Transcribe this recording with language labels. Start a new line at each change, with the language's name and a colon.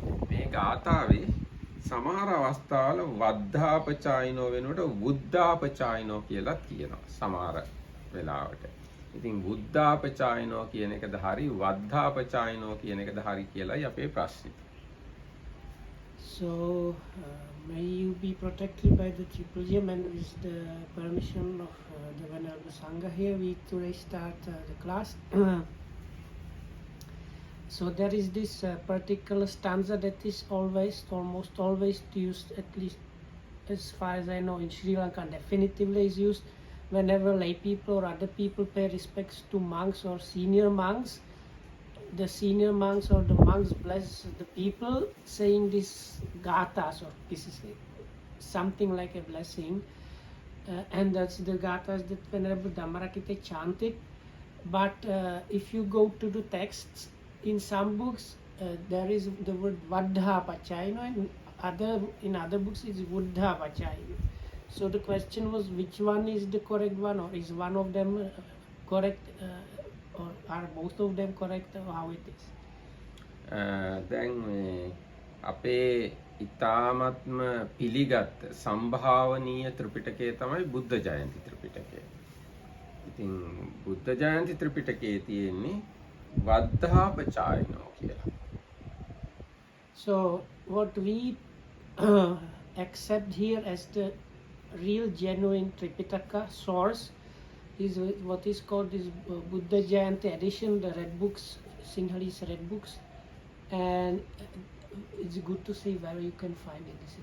Sinhala: මේ ගාතාවේ සමහර අවස්ථාවල වද්ධාපචායිනෝ වෙනකොට බුද්ධාපචායිනෝ කියලා කියනවා සමහර වෙලාවට. ඉතින් බුද්ධාපචායිනෝ කියන එකද හරි වද්ධාපචායිනෝ කියන එකද හරි කියලායි අපේ ප්‍රශ්නේ.
English: So may you be protected by the Triple Gem, and with the permission of the Venerable Sangha here, we today start the class. So there is this particular stanza that is almost always used, at least as far as I know in Sri Lanka, definitively is used whenever lay people or other people pay respects to monks or senior monks. The senior monks or the monks bless the people saying this gathas, or this is something like a blessing, and that's the gathas that Venerable Dhammarakita chanted. But if you go to the texts, in some books there is the word Vaddhapachayino, and in other books it's Buddhapachayino. So the question was, which one is the correct one, or is one of them correct, or are both of them correct, or how it is?
Sinhala: දැන් අපේ ඊ타මත්ම පිළිගත් සම්භාවනීය ත්‍රිපිටකය තමයි බුද්ධ ජයන්ති ත්‍රිපිටකය. ඉතින් බුද්ධ ජයන්ති ත්‍රිපිටකයේ තියෙන්නේ වද්ධාපචායිනෝ කියලා.
English: So what we accept here as the real genuine Tripitaka source is what is called this Buddha Jayanti edition, the red books, Sinhalese red books, and it's good to see where you can find it.